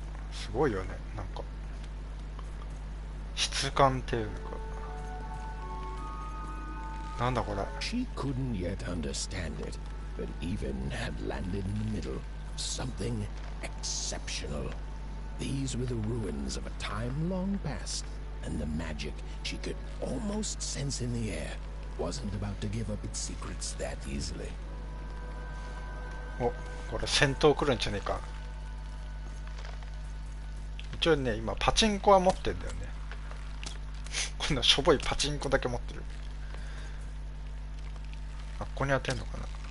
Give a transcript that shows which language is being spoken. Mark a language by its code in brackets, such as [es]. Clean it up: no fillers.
[ja] すごいよね、なんか質感っていうか、なんだこれ。 [en] She couldn't yet understand it, but Even had landed in the middle of something exceptional. These were the ruins of a time long past, and the magic she could almost sense in the air wasn't about to give up its secrets that easily. [ja] お、これ戦闘来るんじゃねえか。一応ね、今パチンコは持ってんだよね。こんなしょぼいパチンコだけ持ってる。あ、ここに当てんのかな。